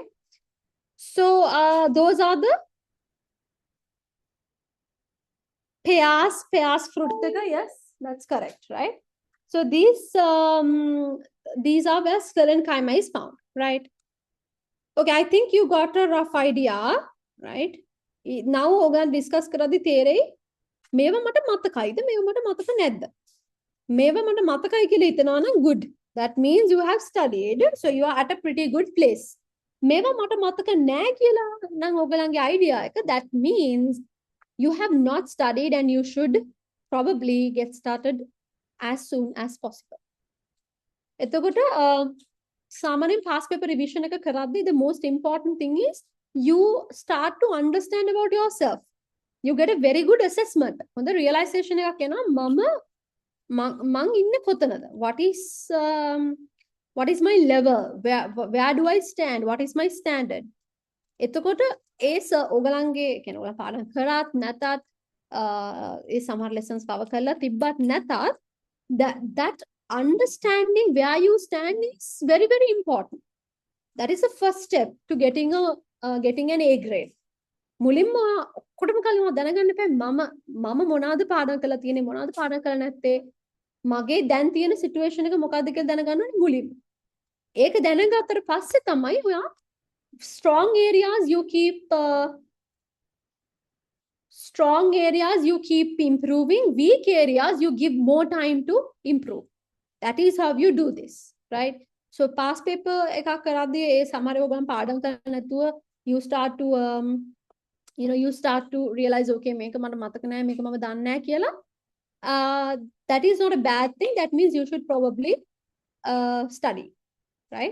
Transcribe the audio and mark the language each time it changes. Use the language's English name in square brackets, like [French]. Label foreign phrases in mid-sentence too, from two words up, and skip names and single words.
[English] So those are the pears fruit. Yes, that's correct, right? So these are where sclerenchyma is found, right? Okay, I think you got a rough idea, right? Now we're going to discuss [Sinhala] කරද්දි තේරෙයි මේවා මට මතකයිද මේවා මට මතක නැද්ද? මේවා මට මතකයි කියලා හිතනවා නම් good. [English] That means you have studied, so you are at a pretty good place. [Sinhala] මේවා මට මතක නැහැ කියලා නම් ඔයගලන්ගේ idea එක, [English] that means you have not studied and you should probably get started as soon as possible. [Sinhala] එතකොට සාමාන්‍යයෙන් [English] past paper revision [Sinhala] එක කරද්දී [English] the most important thing is you start to understand about yourself. You get a very good assessment. [Sinhala] හොඳ realization එකක් එනවා මං ඉන්නේ කොතනද? [English] What is my level? Where do I stand? What is my standard? [Sinhala] එතකොට ඔයගලන්ගේ කියන්නේ ඔයගලා පාඩම් කරත් නැතත් ඒ සමහර [English] lessons cover [Sinhala] කරලා තිබ්බත් නැතත් [English] that understanding where you stand is very, very important. That is the first step to getting an A grade. [Sinhala] මුලින්ම ඔක්කොටම කලින්ම දැනගන්න එපා මම මොනවාද පාඩම් කරලා තියෙන්නේ මොනවාද පාඩම් කරලා නැත්තේ මගේ දැන් තියෙන සිටුේෂන් එක මොකක්ද කියලා දැනගන්න ඕනේ මුලින්ම. ඒක දැනගත්තට පස්සේ තමයි ඔයා [English] strong areas you keep improving, weak areas you give more time to improve. That is how you do this, right? So past paper [Sinhala] එකක් කරද්දී ඒ සමහර ඔයගොල්ලන් පාඩම් කරලා නැතුව [English] you start to realize okay [Sinhala] මේක මට මතක නැහැ මේක මම දන්නේ නැහැ කියලා. [English] That is not a bad thing. That means you should probably study, right?